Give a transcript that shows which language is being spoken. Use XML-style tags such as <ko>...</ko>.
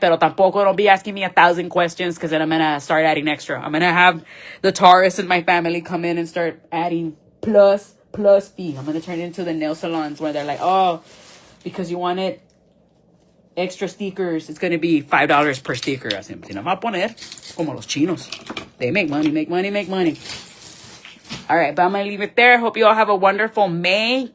<es>Pero tampoco</es> <en>don't be asking me 1,000 questions because then I'm going to start adding extra. I'm going to have the Taurus in my family come in and start adding plus fee. I'm going to turn it into the nail salons where they're like, oh, because you wanted extra stickers, it's going to be $5 per sticker.</en> <es>Así nos va a poner como los chinos.</es> <en>They make money. All right, but I'm going to leave it there. Hope you all have a wonderful May.</en>